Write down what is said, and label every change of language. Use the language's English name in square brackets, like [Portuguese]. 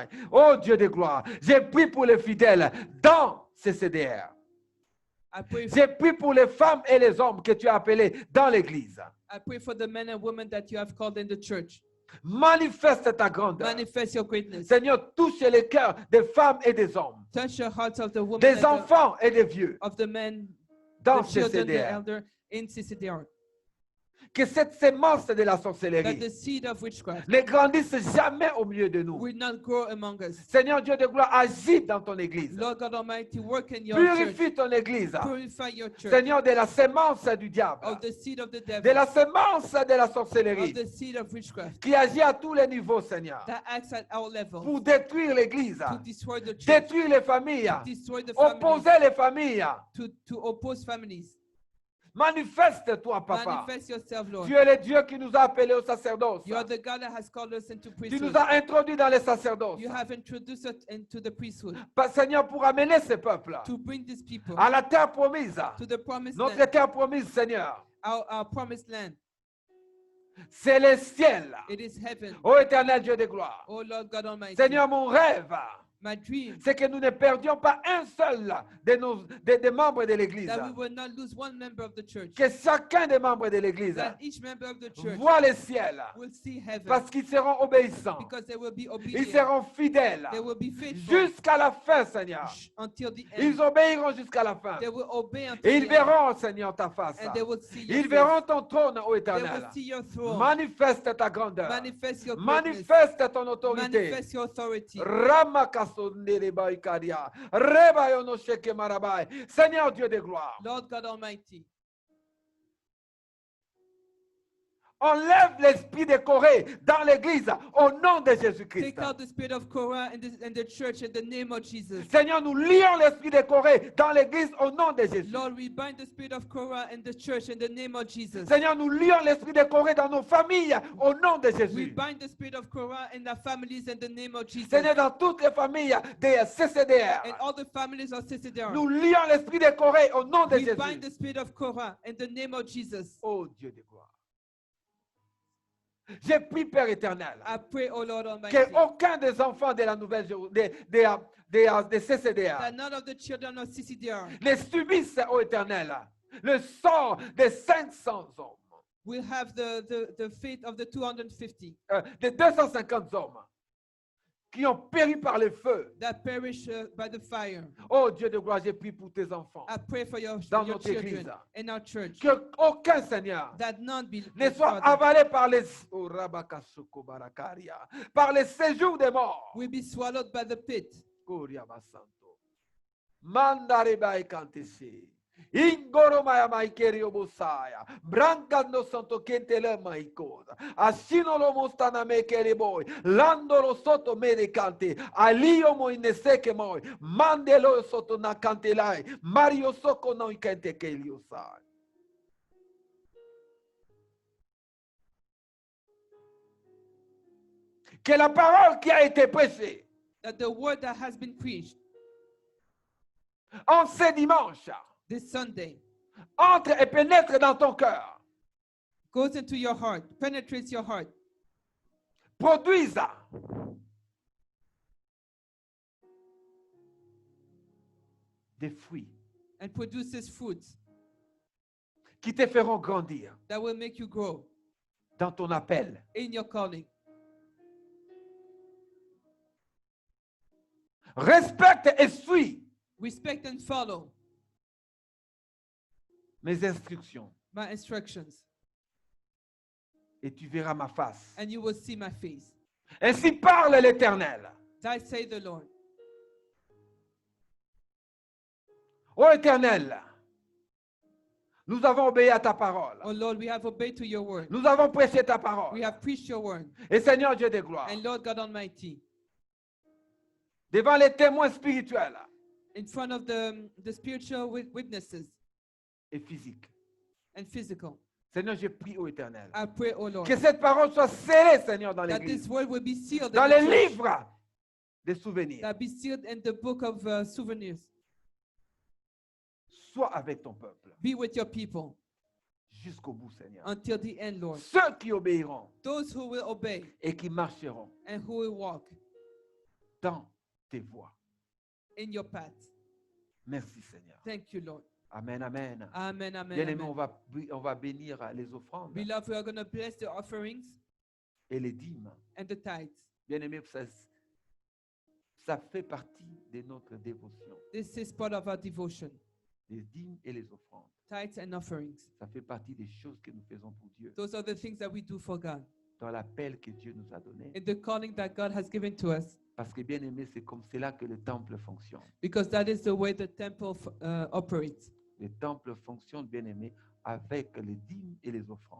[French] Oh Dieu de gloire, j'ai prié pour les fidèles dans ces CDR. [English] I pray, [French] J'ai prié pour les femmes et les hommes que tu as appelés dans l'église. [English] I pray for the men and women that you have called in the church. [French] Manifeste ta grandeur. [English] Manifest your greatness. [French] Seigneur, touche les cœurs des femmes et des hommes, [English] Touch the hearts of the women [French] des [English] and [French] enfants et des vieux [English] of the men, [French] dans [English] the [French] ces [English] children, the [French] CDR. [English] elder in CCDR. [French] Que cette sémence de la [English] That [French] sorcellerie [English] the seed of witchcraft [French] ne grandisse jamais au milieu de nous. [English] will not grow among us. [French] Seigneur Dieu de gloire, agis dans ton église. [English] Lord God Almighty, work in your church. [French] Purifie ton église. [English] Purify your church [French] Seigneur, de la sémence du diable, [English] of the seed of the devil, [French] la sémence de la [English] of [French] sorcellerie, [English] the seed of witchcraft [French] qui agit à tous les niveaux, Seigneur, [English] that acts at our level [French] pour détruire l'église, [English] to destroy the church, [French] détruire les familles, [English] destroy the families, [French] opposer les familles. [English] to oppose families. [French] Manifeste-toi, Papa. [English] Manifest yourself, Lord. [French] Tu es le Dieu qui nous a appelés au sacerdoce. [English] You are the God that has called us into [French] Tu [English] priesthood. [French] nous as introduits dans les sacerdoces. [English] You have introduced us into the priesthood [French] Seigneur, pour amener ces peuples [English] to bring these people [French] à la terre promise. [English] to the promised [French] Notre [English] land, [French] terre promise, Seigneur, [English] our promised land. [French] c'est le ciel. [English] It is heaven. [French] Ô éternel Dieu de gloire. [English] Oh Lord God Almighty, [French] Seigneur, mon rêve, [English] my dream [French] c'est que nous ne perdions pas un seul des membres de l'église. [English] that we will not lose one member of the church, [French] Que chacun des membres de l'église [English] that each member of the church [French] voit le ciel. [English] will see heaven, [French] Parce qu'ils seront obéissants. [English] because they will be [French] Ils [English] obedient, [French] seront fidèles. [English] they will be faithful [French] Jusqu'à la fin, Seigneur. [English] until the end. [French] Ils obéiront jusqu'à la fin. [English] They will obey until [French] Et ils [English] the end, [French] verront, Seigneur, ta face. [English] and they will see your [French] Ils [English] face. [French] verront ton trône, ô [English] They [French] éternel. [English] will see your throne. [French] Manifeste ta grandeur. [English] Manifest your greatness. [French] Manifeste ton autorité. [English] Manifest your authority. Ramakasonderebaikaria. Rebayonoshekemarabai. [French] Seigneur Dieu de gloire, [English] Lord God Almighty, [French] enlève l'esprit de Corée dans l'église au nom de Jésus-Christ. [English] take out the spirit of Korah in the church in the name of Jesus. [French] Seigneur, nous lions l'esprit de Corée dans l'église au nom de Jésus. [English] Lord, we bind the spirit of Korah in the church in the name of Jesus. [French] Seigneur, nous lions l'esprit de Corée dans nos familles au nom de [English] We [French] Jésus. [English] bind the spirit of Korah in our families in the name of Jesus. [French] Seigneur, dans toutes les familles des CCDR, [English] And all the families of CCDR. [French] nous lions l'esprit de Corée au nom de [English] We bind the [French] Jésus. [English] spirit of Korah in the name of Jesus. [French] Oh Dieu de gloire. J'ai pris, Père éternel, [English] I pray, O Lord Almighty, [French] qu'aucun des enfants de la nouvelle des CCDR [English] that none of the children of CCDR [French] ne subisse, ô éternel, le sort des 500 hommes, [English] will have the fate of the 250 [French] des 250 hommes qui ont péri par le feu. [English] that perish by the fire. [French] Oh Dieu de gloire, j'ai pris pour tes enfants. [English] I pray for your [French] Dans [English] your [French] notre [English] children [French] église. [English] in our church, [French] Qu'aucun Seigneur [English] that none be [French] ne soit [English] Father, [French] avalé par les oh, Rabakasuko Barakaria, par les séjours des morts. [English] will be swallowed by the pit. Koria Basanto. Mandareba Kantesi. Ingoro maya maikerio bosaya. Branca no santo kentele maikoda. Asino lo mostana mekere boy. Lando lo soto medicante. Alio mo ineseke moy. Mandelo soto na cantelai. Mario soko no ikente kelio sai. [French] Que la parole qui a été prêchée [English] That the word that has been preached [French] en ce dimanche [English] this Sunday [French] entre et pénètre dans ton cœur. [English] goes into your heart, penetrates your heart, [French] Produise des fruits [English] and produces fruits [French] qui te feront grandir [English] that will make you grow [French] dans ton appel. [English] in your calling. [French] Respecte et suis [English] Respect and follow [French] mes instructions [English] my instructions, [French] et tu verras ma face. [English] and you will see my face. [French] Ainsi parle l'Éternel. [English] Thy say the Lord. [French] Ô Éternel, nous avons obéi à ta parole. [English] Oh Lord, we have obeyed to your word. [French] Nous avons prêché ta [English] We [French] parole. [English] have preached your word. [French] Et Seigneur Dieu de gloire, [English] And Lord God Almighty, [French] devant les témoins spirituels [English] in front of the spiritual witnesses [French] et physiques, [English] and physical, [French] Seigneur, je prie au Éternel, [English] I pray, oh Lord, [French] que cette parole soit scellée, Seigneur, dans [English] that [French] l'Église, [English] this word will be sealed [French] dans [English] in the [French] les [English] church, [French] livres des souvenirs. [English] that be sealed in the book of souvenirs. [French] Sois avec ton peuple [English] Be with your people [French] jusqu'au bout, Seigneur. [English] until the end, Lord. [French] Ceux qui obéiront [English] Those who will obey [French] et qui marcheront [English] and who will walk [French] dans tes voies. [English] in your path. [French] Merci, Seigneur. [English] Thank you, Lord. [French] Amen, amen. [English] Amen, amen, [French] Bien-aimés, [English] amen. [French] on va bénir les offrandes [English] Beloved, we are going to bless the offerings [French] et les dîmes. [English] and the tithes. [French] Bien-aimés, ça fait partie de notre dévotion. [English] This is part of our devotion. [French] Les dîmes et les offrandes. [English] Tithes and offerings. [French] Ça fait partie des choses que nous faisons pour Dieu. [English] Those are the things that we do for God. [French] Dans l'appel que Dieu nous a donné. [English] In the calling that God has given to us. [French] Parce que, bien-aimés, c'est comme cela que le temple fonctionne. [English] Because that is the way the temple operates. [French] Le temple fonctionne, bien-aimés, avec les dîmes et les offrandes.